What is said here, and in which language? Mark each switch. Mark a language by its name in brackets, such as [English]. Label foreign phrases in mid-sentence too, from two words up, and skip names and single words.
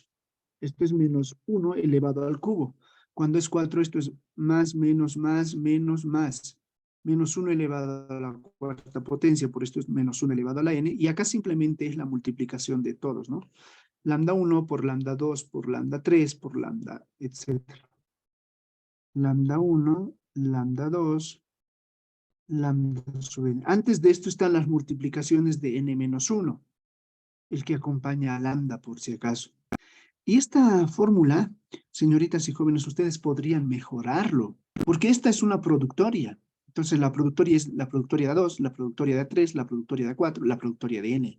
[Spanish] Esto es menos 1 elevado al cubo. Cuando es 4, esto es más, menos, más. Menos 1 elevado a la cuarta potencia, por esto es menos 1 elevado a la n. Y acá simplemente es la multiplicación de todos, ¿no? Lambda 1 por lambda 2 por lambda 3 por lambda, etc. Lambda 1, lambda 2, lambda sub n. Antes de esto están las multiplicaciones de n menos 1, el que acompaña a lambda por si acaso. Y esta fórmula, señoritas y jóvenes, ustedes podrían mejorarlo, porque esta es una productoria. Entonces la productoria es la productoria de 2, la productoria de 3, la productoria de 4, la productoria de n.